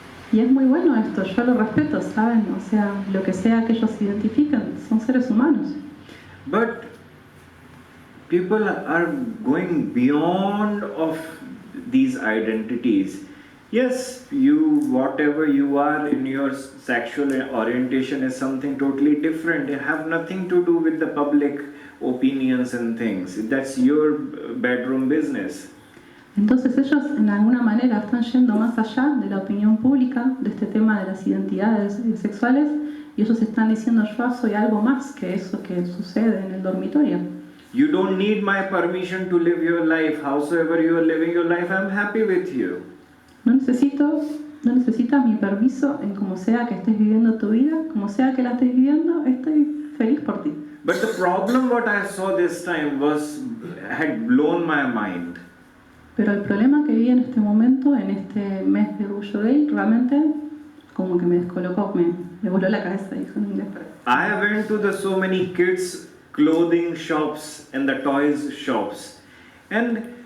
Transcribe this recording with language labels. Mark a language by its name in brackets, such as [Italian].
[Spanish] Y es muy bueno esto, yo lo respeto, ¿saben? O sea, lo que sea que ellos identifiquen, son seres humanos. [English] But people are going beyond of these identities. Yes, whatever you are in your sexual orientation is something totally different. It have nothing to do with the public opinions and things. That's your bedroom business. [Spanish] Entonces ellos en alguna manera están yendo más allá de la opinión pública de este tema de las identidades sexuales y ellos están diciendo yo soy algo más que eso que sucede en el dormitorio. [English] You don't need my permission to live your life. Howsoever you are living your life, I'm happy with you. [Spanish] No necesitas mi permiso en como sea que estés viviendo tu vida, como sea que la estés viviendo, estoy feliz por ti. [English] But the problem what I saw this time had blown my mind. [Spanish] Pero el problema que vi en este momento, en este mes de orgullo gay, realmente como que me descolocó, me voló la cabeza, dijo en inglés. [English] I went to so many kids clothing shops and the toys shops, and